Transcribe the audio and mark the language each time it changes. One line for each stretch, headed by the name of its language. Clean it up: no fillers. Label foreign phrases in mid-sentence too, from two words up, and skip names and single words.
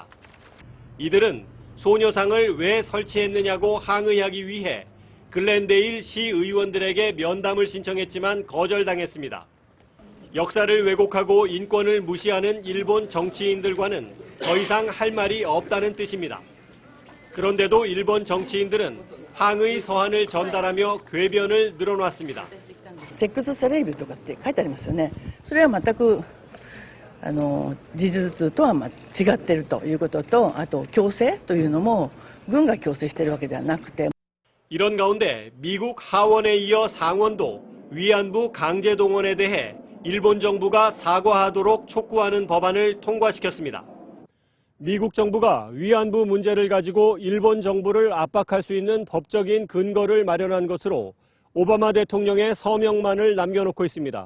Korean: 이들은 소녀상을 왜 설치했느냐고 항의하기 위해 글렌데일 시의원들에게 면담을 신청했지만 거절당했습니다. 역사를 왜곡하고 인권을 무시하는 일본 정치인들과는 더 이상 할 말이 없다는 뜻입니다. 그런데도 일본 정치인들은 항의 서한을 전달하며 궤변을 늘어놨습니다.
Japanese: セックスサレイブとかって書いてありますよね。それは全く事実とは違っているということと、あと強制というのも軍が強制しているわけではなくて。
Korean: 이런 가운데 미국 하원에 이어 상원도 위안부 강제 동원에 대해 일본 정부가 사과하도록 촉구하는 법안을 통과시켰습니다. 미국 정부가 위안부 문제를 가지고 일본 정부를 압박할 수 있는 법적인 근거를 마련한 것으로 오바마 대통령의 서명만을 남겨놓고 있습니다.